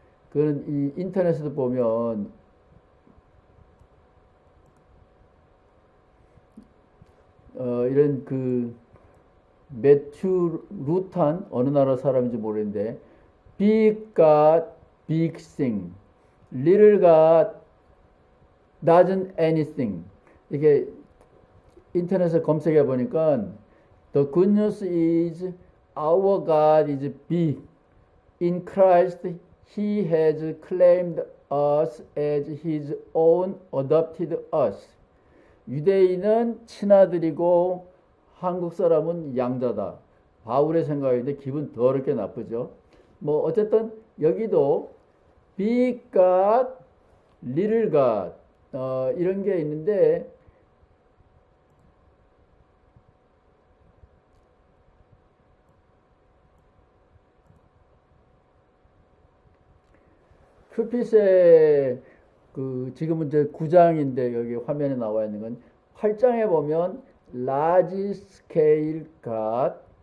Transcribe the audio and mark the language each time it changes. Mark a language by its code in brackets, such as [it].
[ko] 그건 이 인터넷에도 보면 이런 그 매튜 루탄, 어느 나라 사람인지 모르겠는데, Big God, big thing, Little God doesn't anything, 이게 인터넷에 검색해 보니까 [en] The good news is our God is big. In Christ He has claimed us as His own, adopted us. [ko] 유대인은 친아들이고 한국 사람은 양자다. 바울의 생각인데 기분 더럽게 나쁘죠. 뭐 어쨌든 여기도 Big God, Little God 이런 게 있는데, 큐핏의 지금은 이제 9장인데 여기 화면에 나와 있는 건 8장에 보면 [en] large scale God,